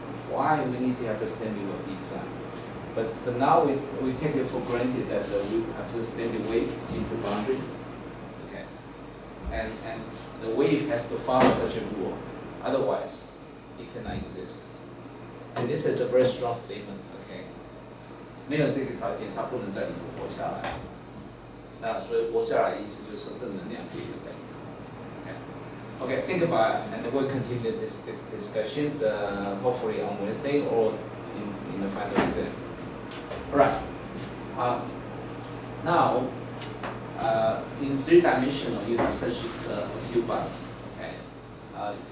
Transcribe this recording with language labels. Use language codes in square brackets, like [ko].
[en] Why we need to have a standing wave design? But now we take it for granted that we have to standing wave into boundaries. Okay, and the wave has to follow such a rule, otherwise it cannot exist. And this is a very strong statement. [zh] OK， 没有这个条件，它不能在里头活下来。那所以活下来的意思就是说，正能量可以留在里头。 [en] OK, think about it, and we'll continue this discussion hopefully on Wednesday or in the final exam. All right. Now, in three-dimensional, you have such a few boxes. Okay.